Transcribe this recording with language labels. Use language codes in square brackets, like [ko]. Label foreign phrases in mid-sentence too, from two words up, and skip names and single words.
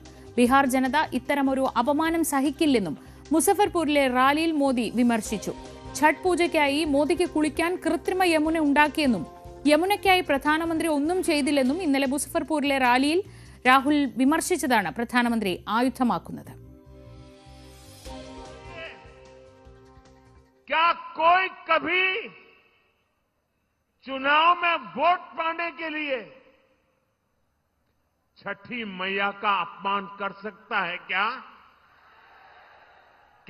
[ml] ബീഹാർ ജനത ഇത്തരമൊരു അപമാനം സഹിക്കില്ലെന്നും മുസഫർപൂരിലെ റാലിയിൽ മോദി വിമർശിച്ചു. ഛഠ് പൂജയ്ക്കായി മോദിക്ക് കുളിക്കാൻ കൃത്രിമ യമുന ഉണ്ടാക്കിയെന്നും യമുനയ്ക്കായി പ്രധാനമന്ത്രി ഒന്നും ചെയ്തില്ലെന്നും ഇന്നലെ മുസഫർപൂരിലെ റാലിയിൽ രാഹുൽ വിമർശിച്ചതാണ് പ്രധാനമന്ത്രി ആയുധമാക്കുന്നത്. [hi] क्या कोई कभी चुनाव में वोट पाने के लिए छठी मैया का अपमान कर सकता है क्या?